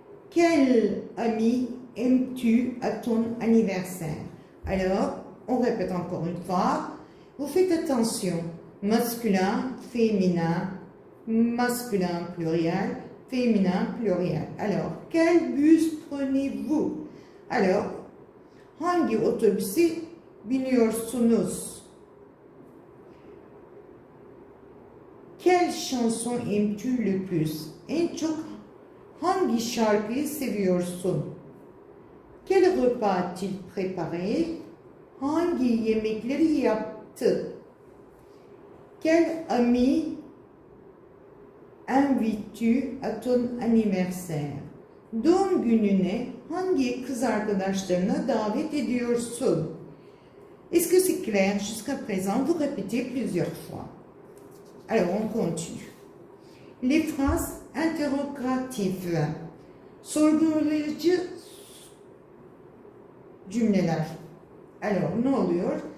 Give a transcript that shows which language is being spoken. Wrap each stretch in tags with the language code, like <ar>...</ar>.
<fr>Quel ami aimes-tu à ton anniversaire? Alors, on répète encore une fois. Vous faites attention. Masculin, féminin, masculin pluriel, féminin pluriel. Alors, quel bus prenez-vous?</fr> <tr>Alors, hangi otobüse biniyorsunuz?</tr> <fr>Quelle chanson aimes-tu le plus?</fr> <tr>En çok hangi şarkıyı seviyorsun?</tr> <fr>Quel repas a-t-il préparé?</fr> <tr>Hangi yemekleri yaptı?</tr> <fr>Quel ami invites-tu à ton anniversaire?</fr> <tr>Doğum gününe hangi kız arkadaşlarına davet ediyorsun?</tr> <fr>Est-ce que c'est clair jusqu'à présent? Vous répétez plusieurs fois. Alors, on continue. Les phrases interrogatives.</fr> <tr>Sorgulayıcı cümleler. Alors, ne oluyor?</tr>